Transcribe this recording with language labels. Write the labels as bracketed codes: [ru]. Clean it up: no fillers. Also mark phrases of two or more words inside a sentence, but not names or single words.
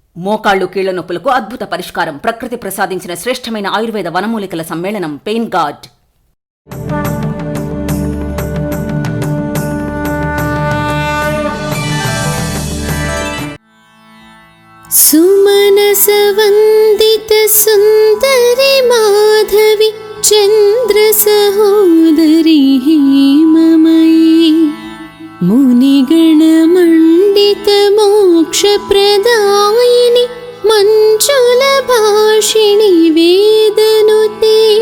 [te] మోకాళ్లు కీళ్ల నొప్పులకు అద్భుత పరిష్కారం. ప్రకృతి ప్రసాదించిన శ్రేష్టమైన ఆయుర్వేద వనమూలికల సమ్మేళనం పెయిన్ గార్డ్. [sa] सुमनस वंदित सुंदरी माधवी चंद्र सहोदरी हेममयी मुनिगण मंडित मोक्ष प्रदायिनी मंजुल भाषिणी वेदनुते